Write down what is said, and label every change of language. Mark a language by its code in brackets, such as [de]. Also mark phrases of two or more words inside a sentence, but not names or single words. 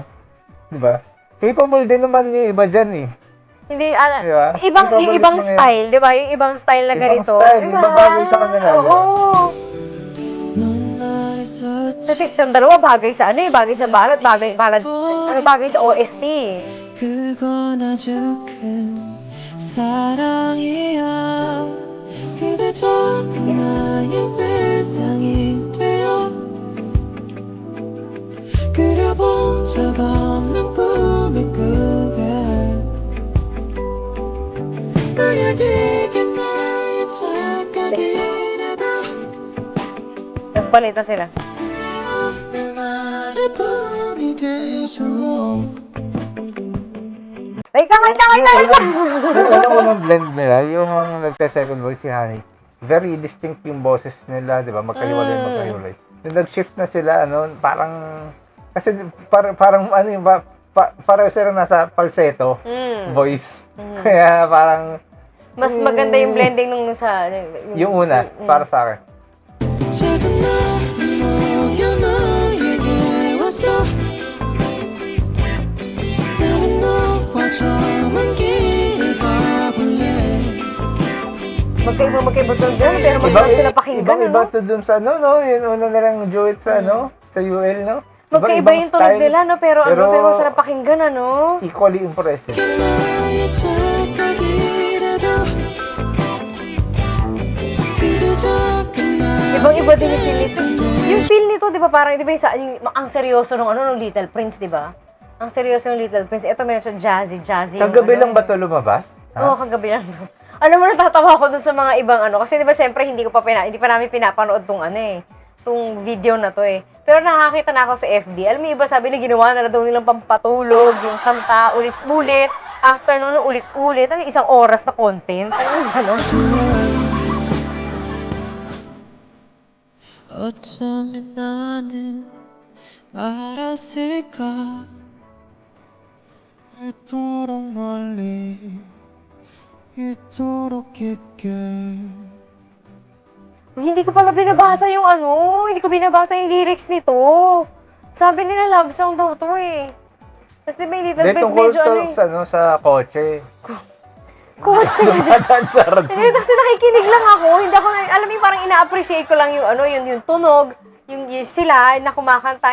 [tl] Di ba? Capable din naman yung iba dyan eh. Hindi, Diba? ibang Ibabalik mo yan. style, di ba? Yung ibang style na Ibang ganito. style, ibang bagay sa kanila, Oo. Kasi yung dalawa bagay sa bagay sa ballad, bagay sa OST. [ko] 그건 아주 큰 사랑이야 그대 작은 나의 세상이 되어 그려본 적 없는 꿈을 꾸게 만약 이게 나의 착각이라도 [tl] Nagbalita sila. [ko] 내 말을 꿈이 되죠 [tl] Wait lang. Yung unang blend nila, yung nagsa- [en] second voice [tl] si Honey. [en] very distinct [tl] yung boses nila, di ba? Magkahiwalay. Yung nag-shift na sila, ano, parang, kasi parang ano yung, pareho sila nasa [en] falsetto voice. [tl] Kaya parang, Mas maganda yung blending nung sa... yung una, para sa akin. [ko] 작은 나 모여 너에게 왔어 나는 너와 저 먼 길을 가볼래 [tl] Magkaiba to dyan, pero mas sarap sila pakinggan, Ibang-iba ano? to dun sa, ano, no? Yung una nilang duet sa, ano, sa UL, no? Magkaiba Ibang yung tunog style, nila, no? Pero masarap pakinggan, ano? [en] equally impressive. [ko] 나의 착각이라도 그대 작은 나의 [tl] Ibang-iba din yung feel nito. Yung feel nito, di ba, parang, di ba, ang seryoso nung, ano, nung Little Prince, di ba? Ang seryoso ng Little Prince. Ito, medyo jazzy. Kagabi lang ba ito lumabas? Oo, kagabi lang to. Alam mo, natatawa ko dun sa mga ibang ano. Kasi di ba, syempre, hindi pa namin pinapanood tong ano eh. Tong video na to eh. Pero nakakita na ako sa FB. Alam mo, iba sabi na ginawa na daw nilang pampatulog, yung kanta, ulit-ulit. After nun, ulit-ulit. Ano, 1 oras na content. Ano, gano'n? [ko] 어쩌면 나는 알았을까 이토록 멀리 이토록 깊게 [tl] Hindi ko pala binabasa yung ano. Hindi ko binabasa yung lyrics nito. Sabi nila [en] love song [tl] daw to eh. Tapos di ba yung Little Hindi, Prince tungkol medyo ano to eh. sa, ano, sa kotse. Kotse. Dumadaan sa radyo. Hindi, kasi nakikinig lang ako. Hindi ako, alam mo, parang ina-appreciate ko lang yung ano, yung tunog, yung sila na kumakanta.